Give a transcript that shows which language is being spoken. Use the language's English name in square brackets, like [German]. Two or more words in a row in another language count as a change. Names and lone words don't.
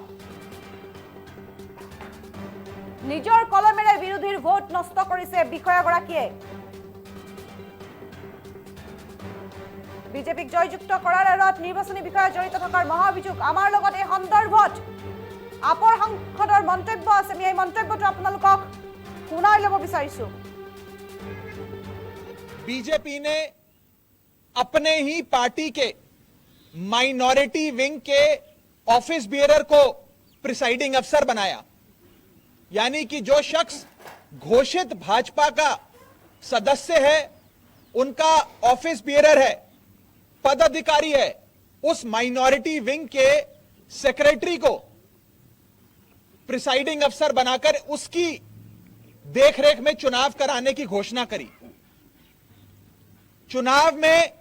[Assamese] নিজৰ কলমেৰে বিৰোধীৰ ভোট নষ্ট কৰিছে বিষয়াগৰাকীয়ে বিজেপিক জয়যুক্ত কৰাৰ আৰত নিৰ্বাচনী বিষয়া জড়িত থকাৰ মহা অভিযোগ আমাৰ লগত এই সন্দৰ্ভত আপৰ সাংসদৰ মন্তব্য আছে আমি এই মন্তব্যটো আপোনালোকক শুনাই ল'ব বিচাৰিছো [Hindi] बीजेपी ने अपने ही पार्टी के [English] minority wing [Hindi] के [English] office bearer [Hindi] को [English] presiding officer [Hindi] बनाया यानी कि जो शख्स घोषित भाजपा का सदस्य है उनका [English] office bearer [Hindi] है पदाधिकारी है उस [English] minority wing [Hindi] के सेक्रेटरी को [English] presiding officer [Hindi] बनाकर उसकी देखरेख में चुनाव कराने की घोषणा करी चुनाव में